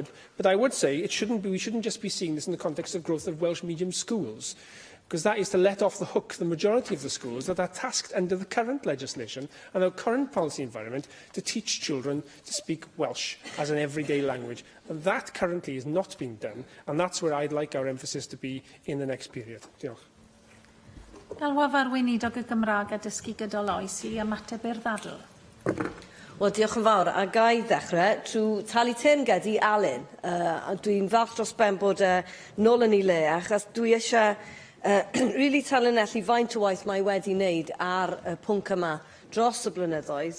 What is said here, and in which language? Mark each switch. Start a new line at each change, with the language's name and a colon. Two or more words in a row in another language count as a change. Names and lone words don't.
English: But I would say we shouldn't just be seeing this in the context of growth of Welsh medium schools, because that is to let off the hook the majority of the schools that are tasked under the current legislation and our current policy environment to teach children to speak Welsh as an everyday language. And that currently is not being done, and that's where I'd like our emphasis to be in the next period.
Welsh: Diolch. Galwaf Weinidog y Gymraeg a dysgu gydol oes I ymateb i'r ddadl. Wel, diolch yn fawr. A ga I ddechrau trwy talu teyrnged I Alun. Dwi'n falch dros ben bod nôl yn ei le, achos dwi eisiau really talonellu faint o waith mae wedi wneud ar y pwnc yma dros y blynyddoedd.